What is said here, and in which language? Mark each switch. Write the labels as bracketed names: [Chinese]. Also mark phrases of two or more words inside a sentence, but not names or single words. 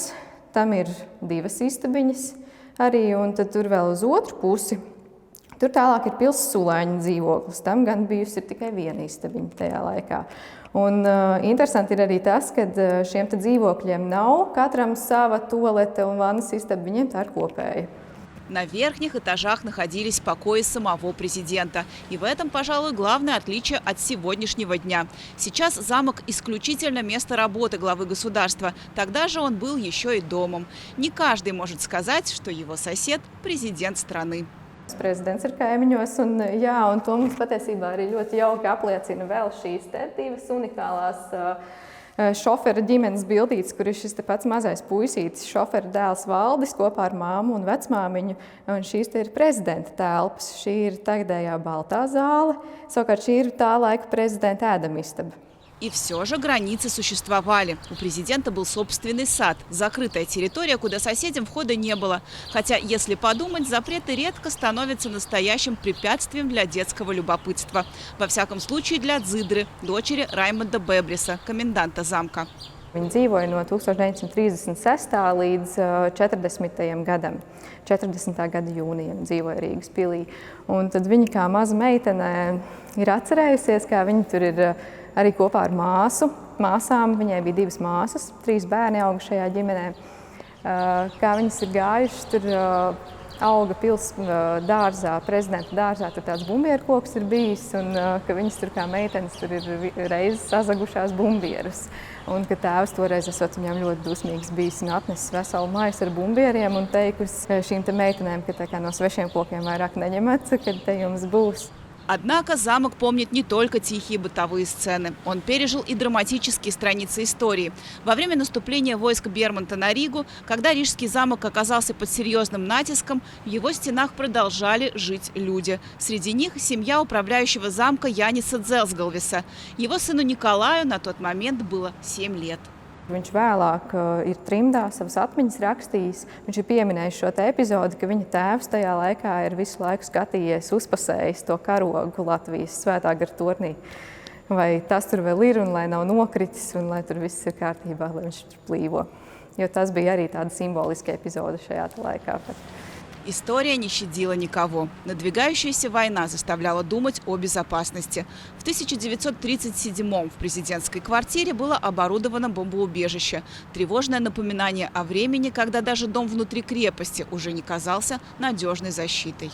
[Latvian] Tam ir 2 istabiņas arī, un tad tur vēl uz otru pusi. Tur tālāk ir pils sulēņa dzīvoklis. Tam gan bijusi ir tikai 1 istabiņa tajā laikā. Un interesanti ir arī tas, ka šiem dzīvokļiem nav katram sava tualete un vannas istaba, viņiem tā ir kopēja. [Russian] На верхних этажах находились покои самого президента. И в этом, пожалуй, главное отличие от сегодняшнего дня. Сейчас замок исключительно место работы главы государства. Тогда же он был еще и домом. Не каждый может сказать, что его сосед – президент страны. [Latvian] Prezidents ir kaimiņos, un to mums patiesībā arī ļoti jauki apliecina vēl šīs 2 unikālās šofera ģimenes bildītes, kur ir šis pats mazais puisītis, šofera dēls Valdis kopā ar māmu un vecmāmiņu, un šīs ir prezidenta telpas. Šī ir tagadējā baltā zāle, savukārt šī ir tā laika prezidenta ēdamistaba. [Russian] И все же границы существовали. У президента был собственный сад, закрытая территория, куда соседям входа не было. Хотя, если подумать, запреты редко становятся настоящим препятствием для детского любопытства. Во всяком случае, для Дзидры, дочери Раймонда Бебриса, коменданта замка. [Latvian] Viņi dzīvoja no 1936. līdz 40. gadam. 40. gada jūnijam dzīvoja Rīgas pilī. Un tad viņa kā maza meitene ir atcerējusies, kā viņa tur ir arī kopā ar māsām. Viņai bija 2 māsas, 3 bērni auga šajā ģimenē. Kā viņas ir gājušas, tur auga pils dārzā, prezidenta dārzā, tur tāds bumbieru koks ir bijis, un ka viņas tur kā meitenes tur ir reizes sazagušās bumbierus. Un ka tēvs toreiz esot viņām ļoti dusmīgs bijis un atnesis veselu maisu ar bumbieriem un teikusi šīm te meitenēm, ka tā kā no svešiem kokiem vairāk neņemat, kad te jums būs. [Russian] Однако замок помнит не только тихие бытовые сцены. Он пережил и драматические страницы истории. Во время наступления войск Бермонта на Ригу, когда Рижский замок оказался под серьезным натиском, в его стенах продолжали жить люди. Среди них семья управляющего замка Яниса Дзелсгалвиса. Его сыну Николаю на тот момент было 7 лет. [Latvian] Viņš vēlāk ir trimdā savas atmiņas rakstījis. Viņš ir pieminējis šo epizodi, ka viņa tēvs tajā laikā ir visu laiku skatījies, uzpasējis to karogu Latvijas Svētā gara tornī. Vai tas tur vēl ir un lai nav nokritis un lai tur viss ir kārtībā, lai viņš tur plīvo. Jo tas bija arī tāda simboliska epizode šajā laikā. [Russian] История не щадила никого. Надвигающаяся война заставляла думать о безопасности. В 1937-м в президентской квартире было оборудовано бомбоубежище. Тревожное напоминание о времени, когда даже дом внутри крепости уже не казался надежной защитой.